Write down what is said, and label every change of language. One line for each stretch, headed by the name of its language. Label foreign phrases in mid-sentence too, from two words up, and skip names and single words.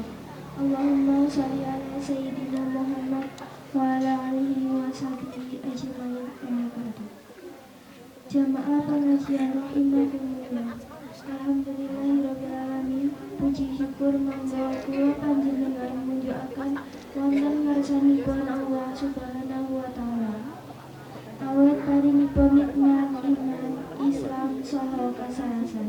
Arabic: اللهم صل على سيدنا محمد وعلى آله وصحبه أجمعين. أما بعد.
Indonesian: Jamaah pengajian rahimakumullah.
Arabic: الحمد لله رب العالمين.
Indonesian: Puji syukur
Javanese: mangga kula panjenengan munjukaken wonten ngarsanipun Allah
Arabic: سبحانه وتعالى.
Javanese: Awet paringipun nikmat iman, Islam saha kasarasan.